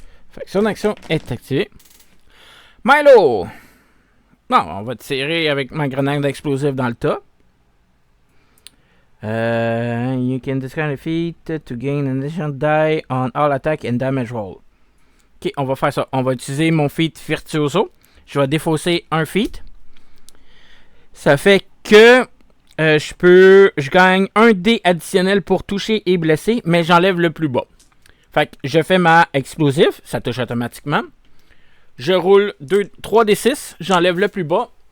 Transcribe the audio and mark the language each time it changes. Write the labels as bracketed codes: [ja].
[fr] Fait que son action est activée. Milo! Non, on va tirer avec ma grenade explosive dans le tas. [en] You can discard a feat to gain an additional die on all attack and damage roll. [fr] Ok, on va faire ça. On va utiliser mon feat Virtuoso. Je vais défausser un feat. Ça fait que je gagne un dé additionnel pour toucher et blesser, mais j'enlève le plus bas. Fait que je fais ma explosif, ça touche automatiquement. Je roule 3 des 6, j'enlève le plus bas.